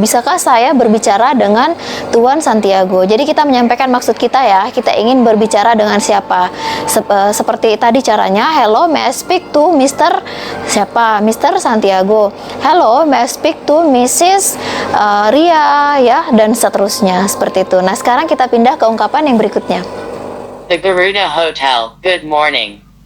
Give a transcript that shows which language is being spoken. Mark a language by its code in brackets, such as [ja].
[id] Bisakah saya berbicara dengan Tuan Santiago? Jadi kita menyampaikan maksud kita, ya. Kita ingin berbicara dengan siapa? Seperti tadi caranya, [en] hello, may I speak to Mr. [id] siapa? [en] Mr. Santiago. Hello, may I speak to Mrs. [id] Ria, ya, dan seterusnya seperti itu. Nah, sekarang kita pindah ke ungkapan yang berikutnya. [en] The Garuda Hotel, good morning.